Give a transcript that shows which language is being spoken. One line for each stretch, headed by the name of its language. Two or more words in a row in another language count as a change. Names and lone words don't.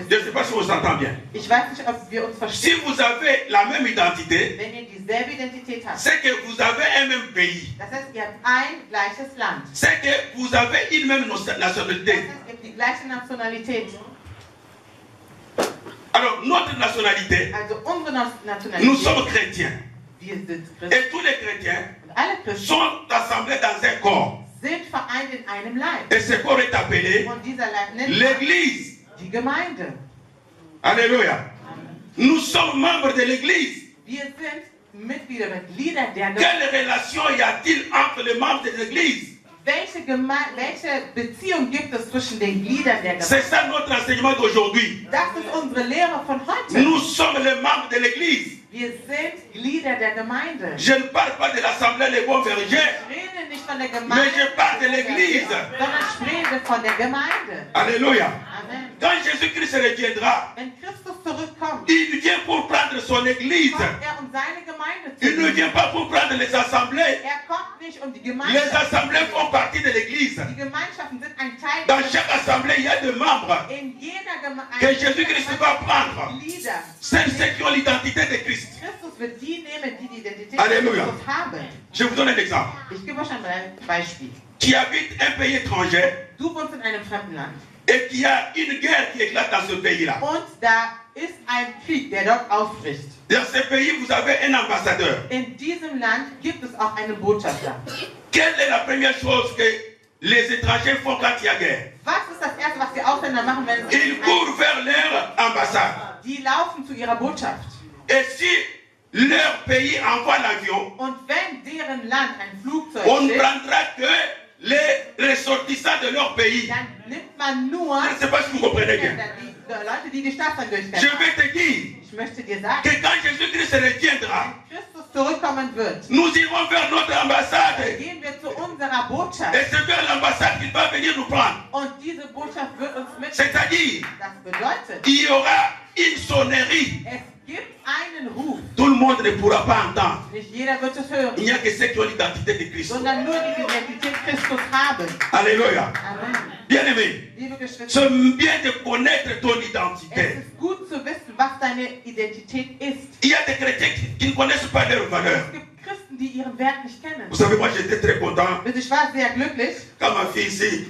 French: Je ne
German: sind.
French: sais pas si vous entendez bien.
German: Ich weiß nicht, ob wir uns
French: Si
German: verstehen.
French: vous avez la même identité,
German: Wenn ihr dieselbe Identität habt,
French: c'est que vous avez un même pays.
German: das heißt, ihr habt ein gleiches Land.
French: C'est que vous avez une même
German: Das
French: nationalité.
German: heißt, ihr habt die gleiche Nationalität.
French: Alors, notre nationalité,
German: Also unsere
French: nous sommes
German: Nationalität,
French: chrétiens.
German: wir sind Christen.
French: Et tous les chrétiens
German: Und alle Christen
French: sont assemblés dans un corps.
German: sind vereint in einem Leib.
French: Et ce corps est appelé
German: Und dieser Leib nennt man
French: l'Église.
German: die Gemeinde.
French: Alléluia. Nous sommes membres de l'Église.
German: Wir sind Mitglieder der Gemeinde.
French: Quelle relation y a-t-il entre les membres de l'Église?
German: Welche Beziehung gibt es zwischen den Gliedern der
French: C'est
German: Gemeinde?
French: ça notre enseignement d'aujourd'hui.
German: Das ist unsere Lehre von heute.
French: Nous sommes les membres de l'Église.
German: Wir sind Glieder der Gemeinde.
French: Je ne parle pas de l'Assemblée Les Bons Bergers,
German: Ich rede nicht von der Gemeinde,
French: mais je parle de l'Église.
German: sondern ich rede von der Gemeinde.
French: Alléluia. Amen. Quand Jésus-Christ reviendra,
German: Wenn Christus zurückkommt,
French: il vient pour prendre son Église.
German: kommt er, um seine Gemeinde zu
French: Il ne
German: nehmen.
French: vient pas pour prendre les assemblées.
German: Er kommt nicht, um die
French: Les
German: Gemeinde.
French: assemblées font partie de l'Église.
German: Die Gemeinschaften sind ein Teil
French: Dans chaque assemblée, il y a des membres
German: in jeder
French: que Jésus-Christ va prendre.
German: Glieder.
French: C'est ceux qui ont l'identité de Christ.
German: Christus wird die nehmen, die die Identität
French: Alléluia.
German: Christus haben.
French: Je vous donne un exemple.
German: Ich gebe euch ein Beispiel.
French: Tu habites un pays étranger
German: Du wohnst in einem fremden Land
French: et qu'il y a une guerre qui éclate dans ce pays-là.
German: und da ist ein Krieg, der dort ausbricht.
French: Dans ce pays, vous avez un ambassadeur.
German: In diesem Land gibt es auch einen Botschafter.
French: Quelle est la première chose que les étrangers font quand il y a guerre?
German: Was ist das Erste, was die Ausländer machen, wenn es
French: Ils courent vers leur ambassade.
German: Die laufen zu ihrer Botschaft.
French: Et si leur pays envoie l'avion,
German: Und wenn deren Land ein Flugzeug
French: on ne
German: schickt,
French: prendra que les ressortissants de leur pays.
German: dann nimmt man nur
French: Je ne sais pas si vous comprenez bien.
German: die Leute, die die Staatsangehörigkeit
French: Je
German: haben.
French: vais te dire
German: Ich möchte dir sagen,
French: que quand Jésus-Christ reviendra,
German: wenn Christus zurückkommen wird,
French: nous irons vers notre ambassade.
German: gehen wir zu unserer Botschaft.
French: Et c'est vers l'ambassade qu'il va venir nous prendre.
German: Und diese Botschaft wird uns mit.
French: C'est-à-dire,
German: Das bedeutet,
French: il y aura une sonnerie.
German: es gibt einen Ruf.
French: Tout le monde ne pourra pas entendre.
German: Nicht jeder wird es hören,
French: Il n'y a que ceux qui ont l'identité de Christ.
German: sondern nur die die Identität Christus haben.
French: Alléluia. Amen. Bien-aimé,
German: Liebe Geschwister,
French: c'est bien de connaître ton
German: es
French: identité.
German: ist gut zu wissen, was deine Identität ist.
French: Il y a des chrétiens qui ne connaissent pas leurs valeurs.
German: Es gibt Christen, die ihren Wert nicht kennen.
French: Vous savez, moi j'étais très content
German: Und ich war sehr glücklich,
French: quand ma fille ici,